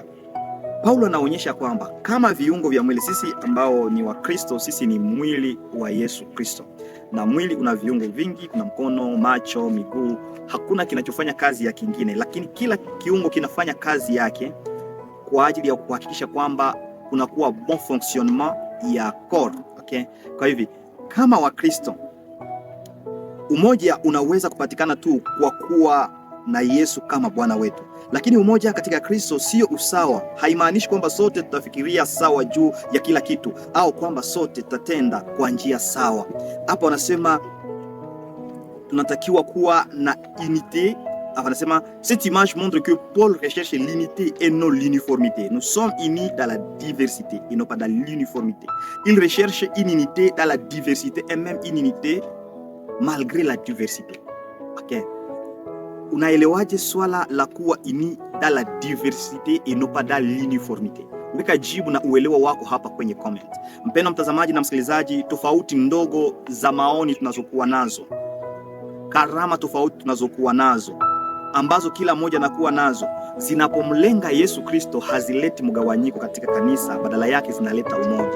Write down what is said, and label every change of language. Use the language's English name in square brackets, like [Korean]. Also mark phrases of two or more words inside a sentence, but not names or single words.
[Swahili] Paulo anaonyesha kwamba kama viungo vya mwili, sisi ambao ni wa Kristo, sisi ni mwili wa Yesu Kristo. Na mwili una viungo vingi, kuna mkono, macho, miguu. Hakuna kinachofanya kazi ya kingine, lakini kila kiungo kinafanya kazi yake kwa ajili ya kuhakikisha kwamba kunakuwa [French] bon fonctionnement [Swahili] ya corps. Okay? Kwa hivi kama wa Kristo, umoja unaweza kupatikana tu kwa kuwa na Yesu kama Bwana wetu. Lakini umoja katika Kristo sio usawa. Haimaanishi kwamba sote tutafikiria sawa juu ya kila kitu au kwamba sote tutatenda kwa njia sawa. Hapo anasema tunatakiwa kuwa na unité. [French] Anasema cette image montre que Paul recherche l'unité et non l'uniformité. Nous sommes unis dans la diversité et non pas dans l'uniformité. Il recherche une unité dans la diversité et même une unité malgré la diversité. Okay. [Swahili] Unaelewaje swala la kuwa [French] uni dans la diversité et non pas dans l'uniformité? [Swahili] Weka jibu na uelewa wako hapa kwenye comment. Mpendwa mtazamaji na msikilizaji, tofauti ndogo za maoni tunazokuwa nazo, karama tofauti tunazokuwa nazo, ambazo kila mmoja anakuwa nazo, zinapomlenga Yesu Kristo hazileti mgawanyiko katika kanisa, badala yake zinaleta umoja.